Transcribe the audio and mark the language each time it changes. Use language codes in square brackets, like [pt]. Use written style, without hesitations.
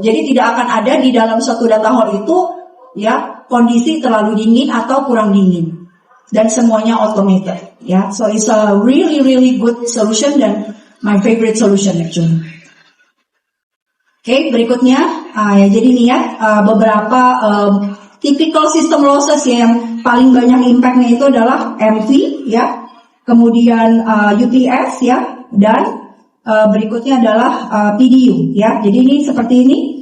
[id] Jadi tidak akan ada di dalam satu data hall itu ya kondisi terlalu dingin atau kurang dingin, dan semuanya automated ya. [en] So it's a really good solution [id] dan [en] my favorite solution actually. [id] Oke, berikutnya ya jadi ini ya beberapa [en] typical system losses [id] ya, yang paling banyak impactnya itu adalah MV ya, kemudian UPS ya, dan berikutnya adalah PDU ya. Jadi ini seperti ini.